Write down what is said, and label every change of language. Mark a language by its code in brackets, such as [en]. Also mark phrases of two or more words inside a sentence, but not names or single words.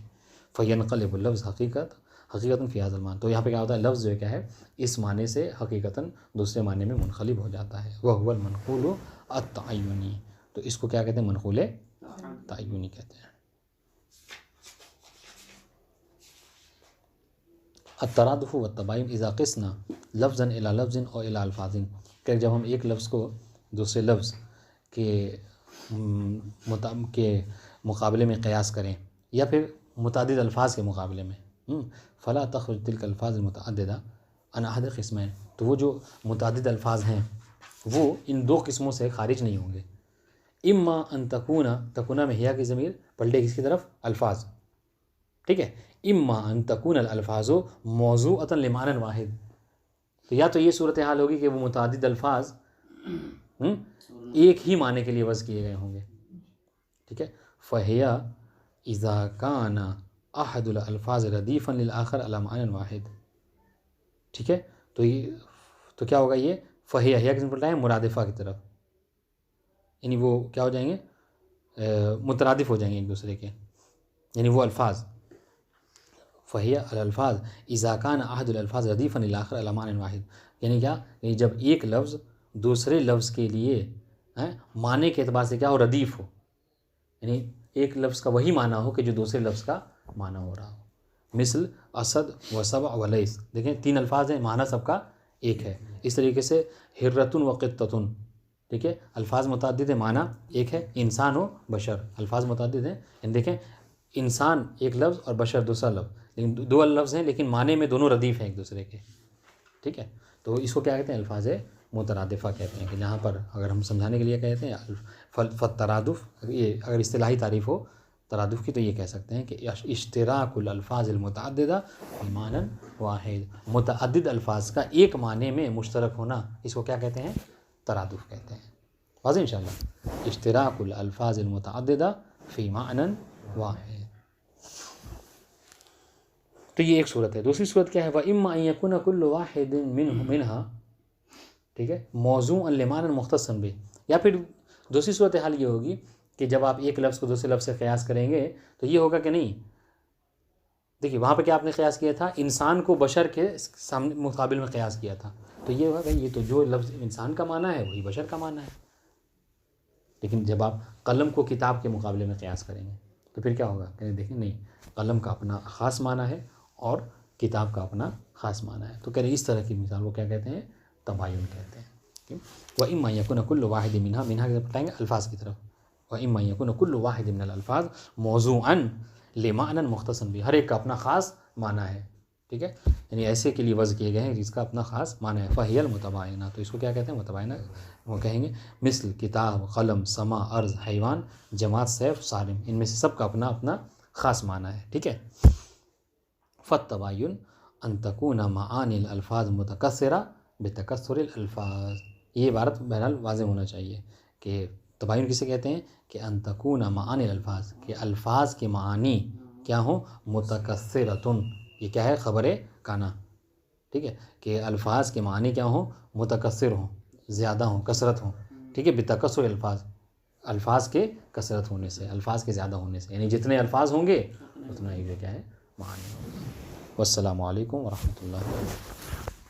[ar] فينقلب اللفظ حقيقة في هذا المعنى, [ur] تو یہاں پہ کیا ہوتا ہے، لفظ جو ہے کیا ہے، اس معنی سے حقیقتاً دوسرے معنی میں منقلب ہو جاتا ہے. [ar] وهو المنقول التعيني, [ur] تو اس کو کیا کہتے ہیں، منقول تعینی کہتے ہیں. [ar] الترادف و تباين إذا قسنا لفظا إلى لفظ أو إلى ألفاظ, [ur] کہ جب ہم ایک لفظ کو دوسرے لفظ کے مقابلے میں قیاس کریں، یا پھر متعدد الفاظ کے مقابلے میں, [ar] فلا تخرج تلك الألفاظ المتعددة عن أحد قسمين, [ur] تو وہ جو متعدد الفاظ ہیں وہ ان دو قسموں سے خارج نہیں ہوں گے. [ar] إما أن تكون [ur] میں هي کی ضمیر پلٹے کس کی طرف، الفاظ، ٹھیک ہے, [ar] إما أن تكون ألفاظ موضوعة لمعنى واحد, [ur] تو یا تو یہ صورت حال ہوگی کہ وہ متعدد الفاظ ایک ہی معنی کے لیے وضع کیے گئے ہوں گے، ٹھیک ہے. [ar] فهي إذا كان أحد الألفاظ رديفا للآخر على معنى واحد, [ur] ٹھیک ہے، تو یہ تو کیا ہوگا، یہ [ar] فهي هي [ur] کس میں پلٹا ہے، مرادفہ کی طرف، یعنی وہ کیا ہو جائیں گے، مترادف ہو جائیں گے ایک دوسرے کے، یعنی وہ الفاظ, [ar] فهي ألفاظ إذا كان أحد الألفاظ رديفا للآخر على معنى واحد, [ur] یعنی کیا، یعنی جب ایک لفظ دوسرے لفظ کے لیے معنی کے اعتبار سے کیا ہو، ردیف ہو، یعنی ایک لفظ کا وہی معنی ہو کہ جو دوسرے لفظ کا معنی ہو رہا ہو. [ar] مثل أسد و سبع و ليث. [ur] دیکھیں 3 الفاظ ہیں، معنی سب کا ایک ہے. اس طریقے سے [ar] هرة و قطة, [ur] ٹھیک ہے، الفاظ متعدد ہے، معنی ایک ہے. انسان ہو بشر، الفاظ متعدد ہیں۔ یعنی دیکھیں انسان ایک لفظ اور بشر دوسرا لفظ، لیکن 2 لفظ ہیں لیکن معنی میں دونوں ردیف ہیں ایک دوسرے کے، ٹھیک ہے. تو اس کو کیا کہتے ہیں? الفاظ مترادفہ کہتے ہیں۔ کہ جہاں پر اگر ہم سمجھانے کے لیے کہتے ہیں فالترادف، یہ اگر اصطلاحی تعریف ہو ترادف کی تو یہ کہہ سکتے ہیں کہ [ar] اشتراك الألفاظ المتعددة في معنى واحد, [ur] متعدد الفاظ کا ایک معنی میں مشترک ہونا، اس کو کیا کہتے ہیں? ترادف کہتے ہیں۔ واضح ان شاء اللہ. [ar] اشتراك الألفاظ المتعددة في معنى واحد. [ur] تو یہ ایک صورت ہے۔ دوسری صورت کیا ہے? [ar] و إما أن يكون كل واحد منها, [ur] ٹھیک ہے, [ar] موضوعا لمعنى مختص به. [ur] یا پھر دوسری صورت حال یہ ہوگی کہ جب آپ ایک لفظ کو دوسرے لفظ سے قیاس کریں گے تو یہ ہوگا کہ نہیں، دیکھیے وہاں پہ کیا آپ نے قیاس کیا تھا? انسان کو بشر کے سامنے مقابل میں قیاس کیا تھا. تو یہ ہوگا یہ تو جو لفظ انسان کا معنی ہے وہی بشر کا معنی ہے. لیکن جب آپ قلم کو کتاب کے مقابلے میں قیاس کریں گے تو پھر کیا ہوگا? کہیں دیکھیے نہیں، قلم کا اپنا خاص معنی ہے اور کتاب کا اپنا خاص معنی ہے. تو کہہ رہے اس طرح کی مثال وہ کیا کہتے ہیں? تباین کہتے ہیں. [ar] و إما يكن كل واحد منها, [ur] منها کی طرف بتائیں گے الفاظ کی طرف. [ar] و إما يكن كل واحد من الألفاظ موضوعا لمعنى مختص به, [ur] ہر ایک کا اپنا خاص معنی ہے، ٹھیک ہے. یعنی ایسے کے لیے وضع کیے گئے ہیں جس کا اپنا خاص معنی ہے. [ar] فهي المتباينة, [ur] تو اس کو کیا کہتے ہیں? متباینہ وہ کہیں گے. مثل کتاب، قلم، سما، ارض، حیوان، جمات، سیف، سالم، ان میں سے سب کا اپنا اپنا خاص معنی ہے، ٹھیک ہے. [ar] فالتباين أن تكون معاني الألفاظ متكثرة بتكثر الألفاظ. [ur] یہ عبارت بہرحال واضح ہونا چاہیے کہ تباین کسے کہتے ہیں? کہ [ar] أن تكون معاني الألفاظ, [ur] کہ الفاظ کے معنی کیا ہو? متکثرۃ، یہ کیا ہے? [ar] خبر كان, [ur] ٹھیک ہے، کہ الفاظ کے معنی کیا ہو? متکثر ہوں، زیادہ ہوں، کثرت ہوں، ٹھیک ہے. [ar] بتكثر الألفاظ, [ur] الفاظ کے کثرت ہونے سے، الفاظ کے زیادہ ہونے سے، یعنی جتنے الفاظ ہوں گے اتنا ہی کیا ہے? معنی ہوگا. [ar] والسلام عليكم ورحمة الله وبركاته.